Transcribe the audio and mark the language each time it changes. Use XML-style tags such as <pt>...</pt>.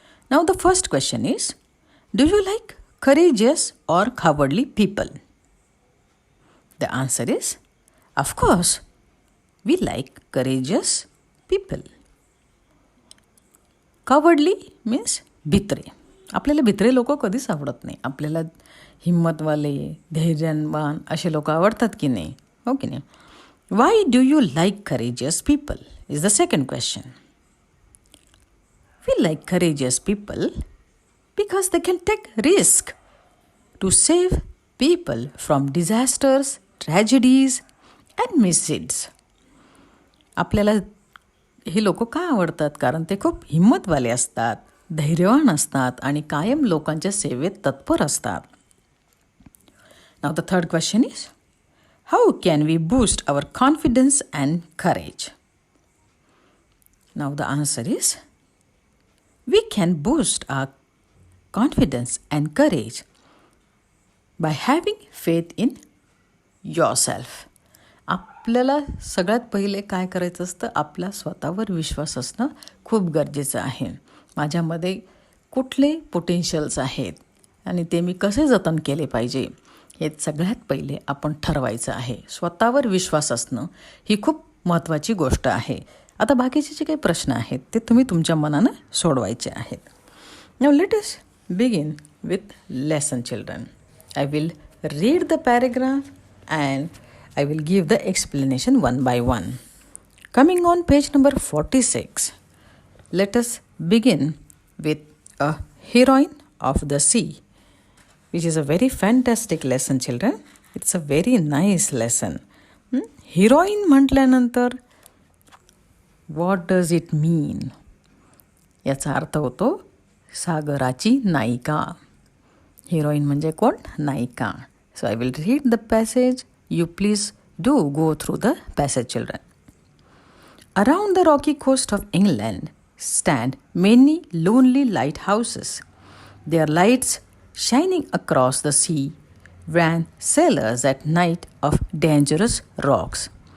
<en>Now the first question is, do you like courageous or cowardly people? The answer is, of course, we like courageous people. Cowardly means भित्रे.</en> <mr>आपल्याला भित्रे लोक कधीच आवडत नाही. आपल्याला हिम्मतवाले, धैर्यवान असे लोक आवडतात की नाही? हो की नाही?</mr> <en>Why do you like courageous people? Is the second question. We like courageous people because they can take risk to save people from disasters, tragedies and misdeeds.</en> <mr>आपल्याला हे लोक का आवडतात? कारण ते खूप हिम्मतवाले असतात, धैर्यवान असतात आणि कायम लोकांच्या सेवेत तत्पर असतात.</mr> <en>Now the third question is, how can we boost our confidence and courage? Now the answer is, we can boost our confidence and courage by having faith in yourself.</en> <mr>आपल्याला सगळ्यात पहिले काय करायचं असतं? आपला स्वतःवर विश्वास असणं खूप गरजेचं आहे. माझ्यामध्ये कुठले पोटेन्शियल्स आहेत आणि ते मी कसे जतन केले पाहिजे हे सगळ्यात पहिले आपण ठरवायचं आहे. स्वतःवर विश्वास असणं ही खूप महत्त्वाची गोष्ट आहे. आता बाकीचे जे काही प्रश्न आहेत ते तुम्ही तुमच्या मनानं सोडवायचे आहेत.</mr> <en>Now let us begin with lesson, children. I will read the paragraph and I will give the explanation one by one. Coming on page number 46, let us begin with a heroine of the sea, which is a very fantastic lesson, children. It's a very nice lesson. Heroine म्हटल्यानंतर what does it mean?</en> <mr>याचा अर्थ होतो सागराची नायिका. Heroine म्हणजे कोण? नायिका.</mr> <en>So I will read the passage. You please do go through the passage, children. Around the rocky coast of England stand many lonely lighthouses. Their lights shining across the sea warn sailors at night of dangerous rocks.</en>